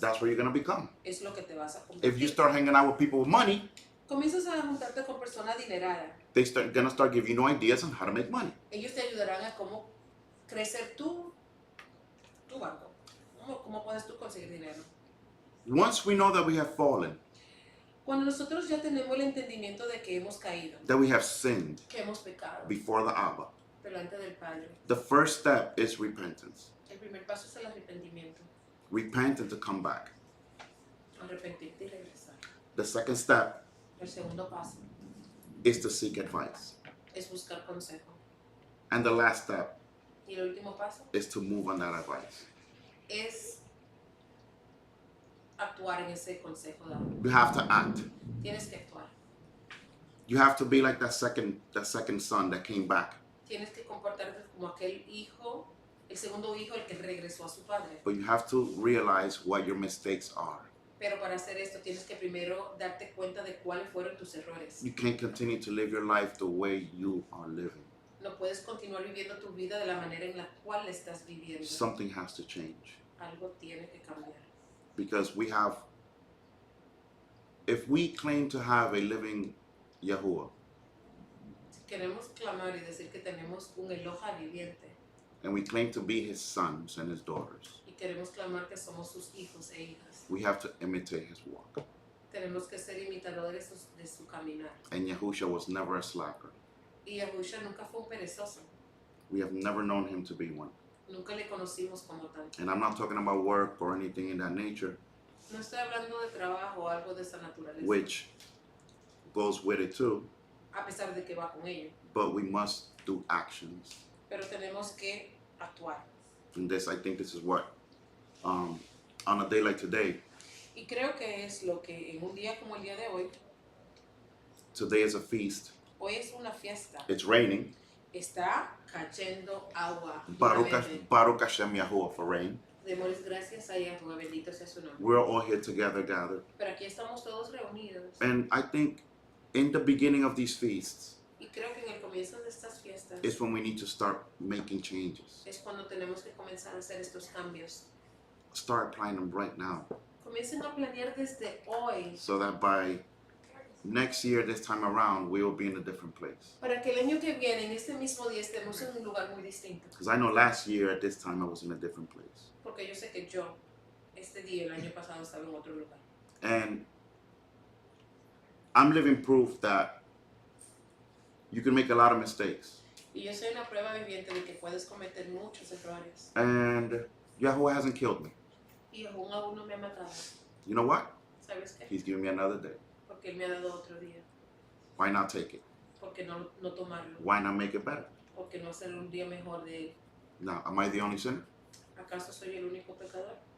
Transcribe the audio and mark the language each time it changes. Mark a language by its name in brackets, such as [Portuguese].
[English] that's what you're going to become. [Spanish] es lo que te vas a [English] If you [Spanish] convertir. [English] start hanging out with people with money, [Spanish] Comienzas a juntarte con personas adineradas. [English] they're going to start giving you ideas on how to make money. [Spanish] Ellos te ayudarán a cómo crecer tu banco. ¿Cómo puedes tú conseguir dinero? [English] Once we know that we have fallen, [Spanish] Cuando nosotros ya tenemos el entendimiento de que hemos caído, [English] that we have sinned [Spanish] que hemos pecado [English] before the Abba, [Spanish] delante del Padre, [English] the first step is repentance. [Spanish] el primer paso es el arrepentimiento. [English] Repent and to come back. [Spanish] Arrepentirte y regresar. [English] The second step [Spanish] El segundo paso [English] is to seek advice. [Spanish] es buscar consejo. [English] And the last step [Spanish] Y el último paso [English] is to move on that advice. [Spanish] es actuar en ese consejo dado. [English] You have to act. [Spanish] Tienes que actuar. [English] You have to be like that second son that came back. [Spanish] Tienes que comportarte como aquel hijo, el segundo hijo, el que regresó a su padre. [English] But you have to realize what your mistakes are. [Spanish] Pero para hacer esto tienes que primero darte cuenta de cuáles fueron tus errores. [English] You can't continue to live your life the way you are living. [Spanish] No puedes continuar viviendo tu vida de la manera en la cual estás viviendo. [English] Something has to change. [Spanish] Algo tiene que cambiar. [English] Because if we claim to have a living Yahuwah, [Spanish] Si queremos clamar y decir que tenemos un Eloja viviente [English] and we claim to be his sons and his daughters, [Spanish] y queremos clamar que somos sus hijos e hijas, [English] we have to imitate his walk. [Spanish] tenemos que ser imitadores de su caminar. [English] And Yahusha was never a slacker. [Spanish] Y Yahusha nunca fue un perezoso. [English] We have never known him to be one. [Spanish] Nunca le conocimos como tal. [English] And I'm not talking about work or anything in that nature, [Spanish] No estoy hablando de trabajo o algo de esa naturaleza, [English] which goes with it too, [Spanish] a pesar de que va con ello. [English] but we must do actions. [Spanish] Pero tenemos que actuar. [English] And I think this is what, on a day like today, [Spanish] Y creo que es lo que en un día como el día de hoy, [English] today is a feast. [Spanish] hoy es una fiesta. [English] It's raining. Está cayendo agua. Baruch [Spanish] nuevamente. [Hebrew] Baruch Hashem [English] Yahuwah for rain. [Spanish] Démosles gracias a Yahuwah, bendito sea su nombre. [English] We're all here together, gathered. [Spanish] Pero aquí estamos todos reunidos. [English] And I think in the beginning of these feasts [Spanish] Y creo que en el comienzo de estas fiestas [English] is when we need to start making changes. [Spanish] es cuando tenemos que comenzar a hacer estos cambios. [English] Start applying them right now. [Spanish] Comiencen a planear desde hoy [English] So that by next year, this time around, we will be in a different place. [Spanish] para que el año que viene, en este mismo día, estemos en un lugar muy distinto. [English] Because I know last year at this time I was in a different place. [Spanish] Porque yo sé que yo, este día, el año pasado, estaba en otro lugar. [English] And I'm living proof that you can make a lot of mistakes. [Spanish] Y yo soy una prueba viviente de que puedes cometer muchos errores. [English] And Yahweh hasn't killed me. [Spanish] Y aún no me ha matado. [English] You know what? [Spanish] ¿Sabes qué? [English] He's giving me another day. [Spanish] Porque Él me ha dado otro día. [English] Why not take it? [Spanish] Porque no tomarlo. [English] Why not make it better? [Spanish] Porque no hacer un día mejor de Él. [English] Now, am I the only sinner? [Spanish] ¿Acaso soy el único pecador?